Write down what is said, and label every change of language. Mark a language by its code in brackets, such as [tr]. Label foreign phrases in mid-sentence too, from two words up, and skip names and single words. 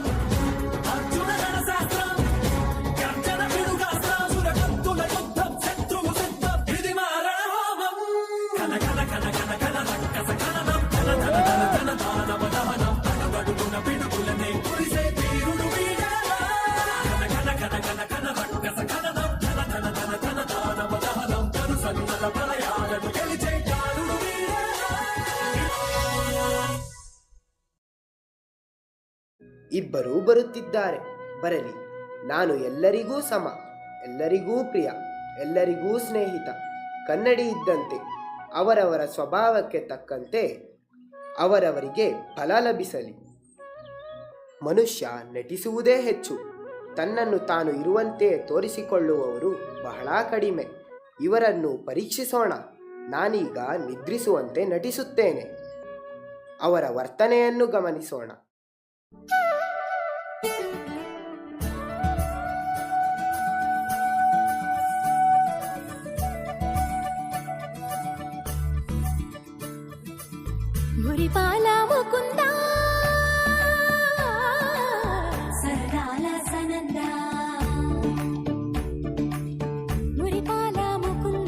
[te] అర్జున గణశాస్త్రం గర్జన పిడుగాస్త్రం సురకత్తుల యుద్ధం శత్రువు సిద్ధం ఇది మా రణహోమం కన కన కన కన కన రక్కస కననం కన ధన ధన ధన దానవ దహనం అడగడుగున పిడుగులనే కురిసే తీరుడు వీడాలా కన కన కన కన కన రక్కస కననం [kn] ಇಬ್ಬರೂ ಬರುತ್ತಿದ್ದಾರೆ, ಬರಲಿ. ನಾನು ಎಲ್ಲರಿಗೂ ಸಮ, ಎಲ್ಲರಿಗೂ ಪ್ರಿಯ, ಎಲ್ಲರಿಗೂ ಸ್ನೇಹಿತ. ಕನ್ನಡಿ ಇದ್ದಂತೆ ಅವರವರ ಸ್ವಭಾವಕ್ಕೆ ತಕ್ಕಂತೆ ಅವರವರಿಗೆ ಫಲ ಲಭಿಸಲಿ. ಮನುಷ್ಯ ನಟಿಸುವುದೇ ಹೆಚ್ಚು, ತನ್ನನ್ನು ತಾನು ಇರುವಂತೆ ತೋರಿಸಿಕೊಳ್ಳುವವರು ಬಹಳ ಕಡಿಮೆ. ಇವರನ್ನು ಪರೀಕ್ಷಿಸೋಣ. ನಾನೀಗ ನಿದ್ರಿಸುವಂತೆ ನಟಿಸುತ್ತೇನೆ. ಅವರ ವರ್ತನೆಯನ್ನು ಗಮನಿಸೋಣ. [te] మురిపాల ముకుంద సరదాల సనంద మురిపాల ముకుంద